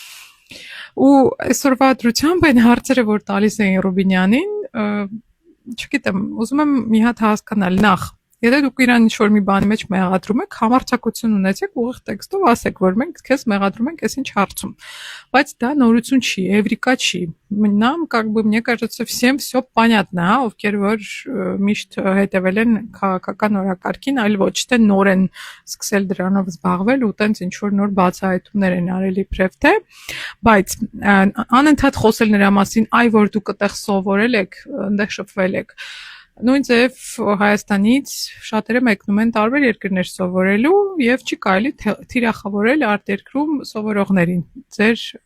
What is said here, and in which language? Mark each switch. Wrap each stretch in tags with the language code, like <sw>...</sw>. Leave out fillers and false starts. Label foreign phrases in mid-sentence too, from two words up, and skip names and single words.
<hy>Ու այսօրվա դրությամբ այն հարցերը, որ տալիս էին Ռուբինյանին, չգիտեմ, ուզում եմ մի հատ հասկանալ նախ Եթե դուք իրան ինչ-որ մի բանի մեջ մեղադրում եք, համարձակություն ունեցեք ուղիղ տեքստով ասեք, որ մենք քեզ մեղադրում ենք այս ինչ հարցում։ Բայց դա նորություն չի, էվրիկա չի։ Нам,</hy> <ru>мне кажется, всем всё понятно,</ru> <hy>ովքեր որ միշտ հետևել են քաղաքական օրակարգին, այլ ոչ թե նոր են սկսել դրանով զբաղվել ու տենց ինչ-որ նոր բացահայտումներ են արել իբրև թե, բայց անընդհատ խոսել նրա մասին, այ որ դուք այդտեղ սովորել եք, այնտեղ շփվել եք Նույն ձև Հայաստանից շատերը մեկնում են տարբեր երկրներ սովորելու եւ չի կարելի թիրախավորել արտերկրում սովորողներին ձեր</hy>